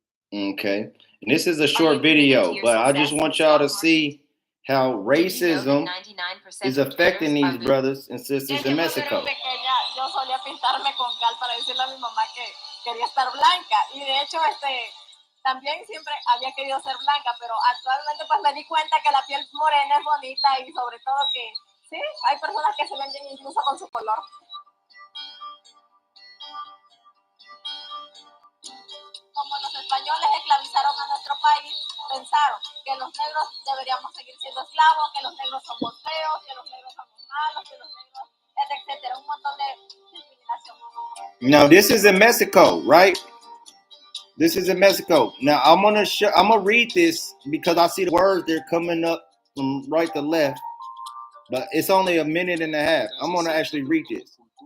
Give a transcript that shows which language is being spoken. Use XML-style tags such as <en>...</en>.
<en>Okay, and this is a short video, but I just want y'all to see how racism is affecting these brothers and sisters in Mexico.</en> <es>Yo solía pintarme con cal para decirle a mi mamá que quería estar blanca y de hecho también siempre había querido ser blanca, pero actualmente pues me di cuenta que la piel morena es bonita y sobre todo que sí, hay personas que se venden incluso con su color. Como los españoles esclavizaron a nuestro país, pensaron que los negros deberíamos seguir siendo esclavos, que los negros somos feos, que los negros somos malos, que los negros, etcétera, un montón de discriminación.</es> <en>Now this is in Mexico, right? This is in Mexico. Now I'm gonna read this because I see the words they're coming up from right to left, but it's only a minute and a half. I'm gonna actually read this.</en>